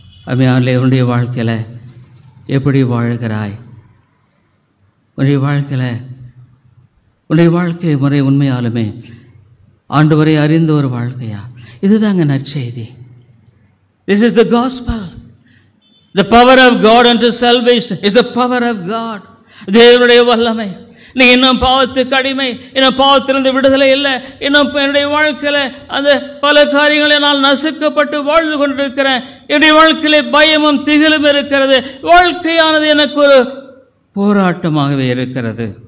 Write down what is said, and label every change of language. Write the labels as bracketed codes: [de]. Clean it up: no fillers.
[ta] அம்மையாலே உன்னுடைய வாழ்க்கையில் எப்படி வாழ்கிறாய்? உன்னுடைய வாழ்க்கையில் உன்னுடைய வாழ்க்கை முறை உண்மையாலுமே ஆண்டவரை அறிந்த ஒரு வாழ்க்கையா? இதுதாங்க நற்செய்தி. [en] This is the gospel. The power of God unto salvation is the power of God. [ta] தேவனுடைய வல்லமை. நீ இன்னும் பாவத்துக்கு அடிமை, இன்னும் பாவத்திலிருந்து விடுதலை இல்லை, இன்னும் என்னுடைய வாழ்க்கையில் அந்த பல காரியங்களை நான் நசுக்கப்பட்டு வாழ்ந்து கொண்டிருக்கிறேன், என்னுடைய வாழ்க்கையில் பயமும் திகிலும் இருக்கிறது, வாழ்க்கையானது எனக்கு ஒரு போராட்டமாகவே இருக்கிறது.